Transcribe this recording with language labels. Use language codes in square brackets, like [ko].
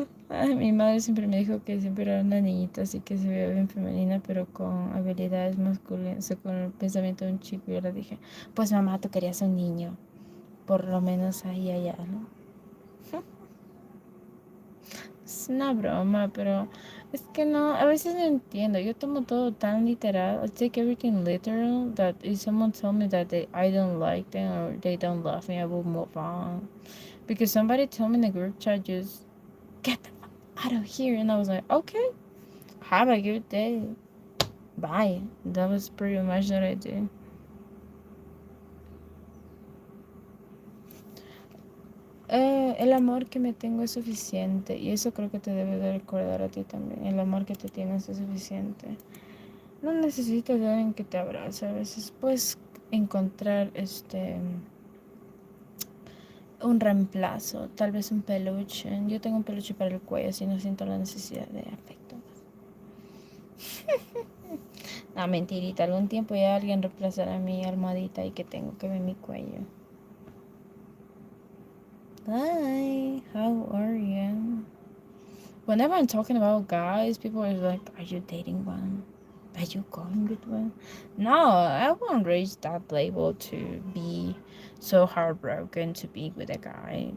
[es] Mi madre siempre me dijo que siempre era una niñita, así que se veía bien femenina, pero con habilidades masculinas, o sea, con el pensamiento de un chico. Y yo le dije, pues mamá, tú querías un niño, por lo menos ahí allá, ¿no? Es una broma, pero es que no, a veces no entiendo. Yo tomo todo tan literal. [en] I take everything literal that if someone told me that I don't like them or they don't love me, I will move on. Because somebody told me in the group chat, just get the fuck out of here. And I was like, okay, have a good day. Bye. That was pretty much what I did. [es] El amor que me tengo es suficiente y eso creo que te debe de recordar a ti también. El amor que te tienes es suficiente. No necesitas de alguien que te abrace. A veces puedes encontrar un reemplazo, tal vez un peluche. Yo tengo un peluche para el cuello, así no siento la necesidad de afecto. No, mentirita. Algún tiempo ya alguien reemplazará mi almohadita y que tengo que ver mi cuello. [en] Hi, how are you? Whenever I'm talking about guys, people are like, are you dating one? Are you going with one? No, I won't reach that level to be so heartbroken to be with a guy.